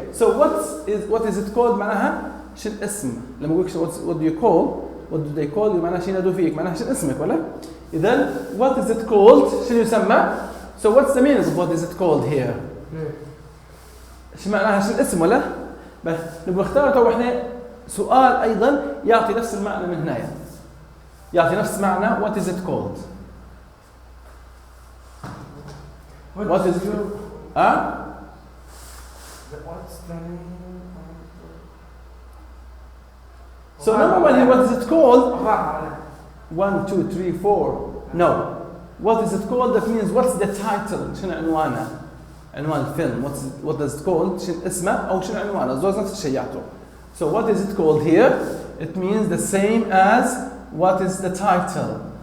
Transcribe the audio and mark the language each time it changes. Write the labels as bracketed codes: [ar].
[en] So what is it called [ar] معناها شو الاسم؟ لما أقولك [en] what do you call? What do they call you؟ [ar] معناها شو ينادوا فيك؟ معناها شو اسمك ولا؟ إذا [en] what is it called؟ [ar] شو يسمى؟ [en] So what's the meaning of what is it called here؟ [ar] شو معناها شو الاسم ولا؟ بس نبغى نختار تو إحنا سؤال أيضا يعطي نفس المعنى من هنا. يعطي نفس معنى [en] what is it called؟ What is it? What's the name? So number one here, what is it called? 1, 2, 3, 4. No. What is it called? That means what's the title? [ar] شنو عنوانه؟ عنوان الفيلم. [en] What does it called? [ar] شنو اسمه أو شنو عنوانه؟ زوز نفس الشيء يعطوا. [en] So what is it called here? It means the same as what is the title?